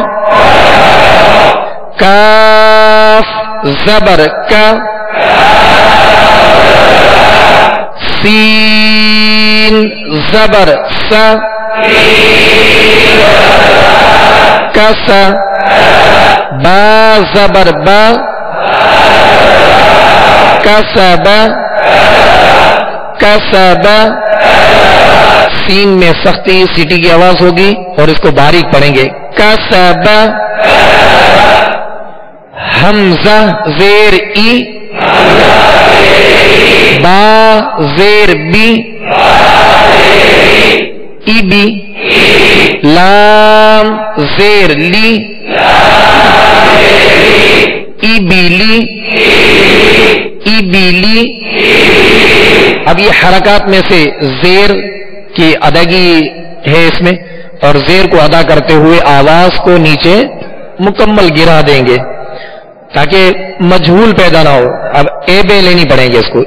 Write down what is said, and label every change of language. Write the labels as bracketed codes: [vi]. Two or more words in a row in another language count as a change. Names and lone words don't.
[ur] کاف زبر کا سین زبر سا کس. با زبر با کسب کسب. سین میں سختی سیٹی کی آواز ہوگی اور اس کو باریک پڑھیں گے. کسب. حمزہ زیر ای با زیر بی ای بی. لام زیر لی ای بی لی ای بی لی. اب یہ حرکات میں سے زیر کی ادائیگی ہے اس میں، اور زیر کو ادا کرتے ہوئے آواز کو نیچے مکمل گرا دیں گے تاکہ مجہول پیدا نہ ہو. اب اے بے لینی پڑیں گے اس کو.